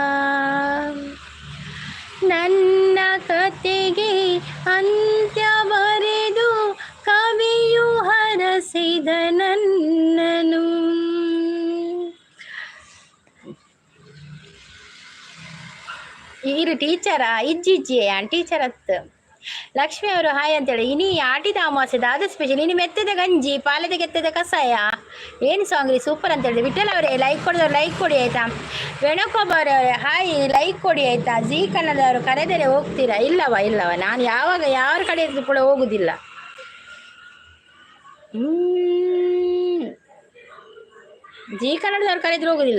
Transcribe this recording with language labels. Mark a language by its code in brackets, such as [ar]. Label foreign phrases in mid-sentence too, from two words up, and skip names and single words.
[kn] ನನ್ನ ಕತೆಗೆ ಅಂತ್ಯ ಬರೆದು ಕವಿಯು ಹರಸಿದ ನನ್ನನು. [tcy] ಇರು ಟೀಚರಾ ಇಜ್ಜಿಜ್ಜಿ ಟೀಚರ್ ಅತ್ತು. [kn] ಲಕ್ಷ್ಮಿ ಅವರು ಹಾಯ್ ಅಂತೇಳಿ. [tcy] ಇನಿ ಆಟಿದ ಅಮಾವಾಸ್ಯದ ಅದು ಸ್ಪೆಷಲ್. [kn] ಇನ್ನು ಮೆತ್ತದ ಗಂಜಿ ಪಾಲದ ಕೆತ್ತದ ಕಷಾಯ ಏನು ಸಾಂಗ್ ರೀ ಸೂಪರ್ ಅಂತ ಹೇಳಿದೆ. ವಿಠಲ್ ಅವರೇ ಲೈಕ್ ಕೊಡಿದವ್ರು ಲೈಕ್ ಕೊಡಿ ಆಯಿತಾ. ವೇಣುಗೋಪಾಲ್ ಅವರೇ ಹಾಯ್ ಲೈಕ್ ಕೊಡಿ ಆಯಿತಾ. ಜಿ ಕನ್ನಡದವರು ಕರೆದರೆ ಹೋಗ್ತೀರಾ? ಇಲ್ಲವ ನಾನು ಯಾರ ಕಡೆ ಕೂಡ ಹೋಗುದಿಲ್ಲ. ಜಿ ಕನ್ನಡದವ್ರು ಕರೆದ್ರೆ ಹೋಗುದಿಲ್ಲ.